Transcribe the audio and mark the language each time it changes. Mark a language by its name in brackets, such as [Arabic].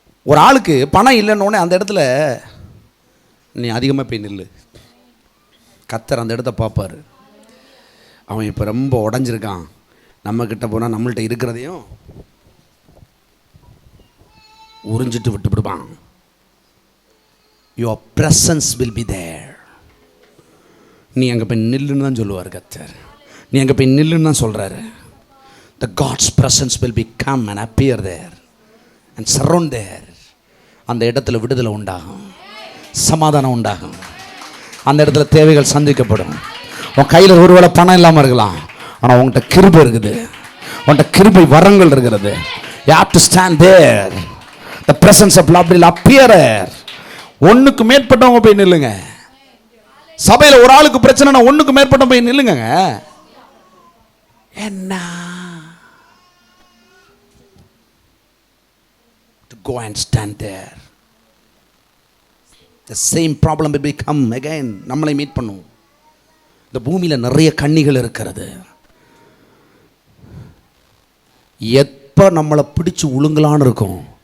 [Tamil] ஒரு ஆளுக்கு பணம் இல்லைன்னொடனே அந்த இடத்துல நீ அதிகமாக போய் நில்லு. கர்த்தர் அந்த இடத்த பார்ப்பார். அவன் இப்போ ரொம்ப உடஞ்சிருக்கான், நம்மக்கிட்ட போனால் நம்மள்கிட்ட இருக்கிறதையும் உறிஞ்சிட்டு விட்டுவிடுவான். [English] Your presence will be there. [Tamil] நீ அங்கே போய் நில்லுன்னு தான் சொல்லுவார் கர்த்தர். நீ அங்கே போய் நில்லுன்னு தான் சொல்கிறாரு. [English] The God's presence will be come and appear there and surround there. [Tamil] அந்த இடத்துல விடுதலை உண்டாகும், சமாதானம் உண்டாகும். அந்த இடத்துல தேவைகள் சந்திக்கப்படும். உன் கையில் ஒருவேளை பணம் இல்லாமல் இருக்கலாம், ஆனால் உங்கள்கிட்ட கிருபை இருக்குது, உன்கிட்ட கிருபை வரங்கள் இருக்கிறது. [English] You have to stand there. The presence of Lord will appear there. [Tamil] ஒன்றுக்கு மேற்பட்டவங்க போய் நில்லுங்க. சபையில் ஒரு ஆளுக்கு பிரச்சனைனா ஒன்றுக்கு மேற்பட்ட போய் நில்லுங்க. [English] என்ன to go and stand there. The same problem will become again. [Tamil] நம்மளை மீட் பண்ணும். இந்த பூமியில் நிறைய கண்ணிகள் இருக்கிறது. எப்போ நம்மளை பிடிச்சு உழுங்கலான்னு இருக்கும்.